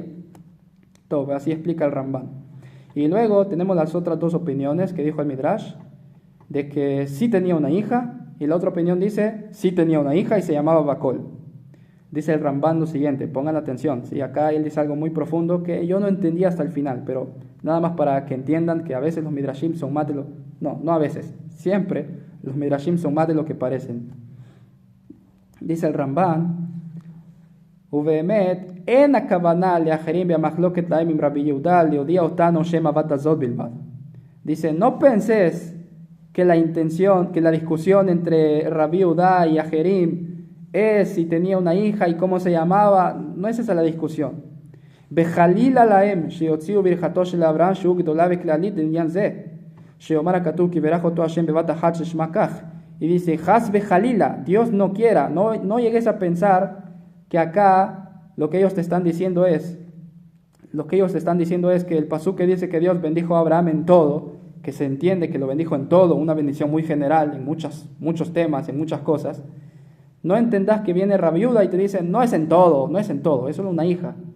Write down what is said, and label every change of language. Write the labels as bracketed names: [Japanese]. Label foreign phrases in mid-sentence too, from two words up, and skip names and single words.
[Spanish] Todo, así explica el Rambán. Y luego tenemos las otras dos opiniones que dijo el Midrash, de que sí tenía una hija, y la otra opinión dice, sí tenía una hija y se llamaba Bacol. Dice el Rambán lo siguiente, pongan atención, ¿sí? Acá él dice algo muy profundo que yo no entendí hasta el final, pero nada más para que entiendan que a veces los Midrashim son más de lo... No a veces, siempre los Midrashim son más de lo que parecen. Dice el Rambán, [Hebrew] ובאמת, אין הכוונה לאחרים במחלוקת להם עם רבי יהודה להודיע אותנו שם הבת הזאת בלבד. [Spanish] Dice, no penses que la intención, que la discusión entre Rabbi Yehuda y Ajerim es si tenía una hija y cómo se llamaba, no es esa la discusión. [Hebrew] בחלילה להם שיוציאו ברכתו של אברהם שהוא גדולה וכללית לעניין זה, שאומר הכתוב כי ברך אותו השם בבת אחת ששמה כך. [Spanish] Y dice, [Hebrew] חס וחלילה, [Spanish] Dios no quiera, no llegues a pensar que acá lo que ellos te están diciendo es que el pasuk que dice que Dios bendijo a Abraham en todo, que se entiende que lo bendijo en todo, una bendición muy general en muchos temas, en muchas cosas, no entendás que viene Rabbi Yehuda y te dice, no es en todo, es solo una hija.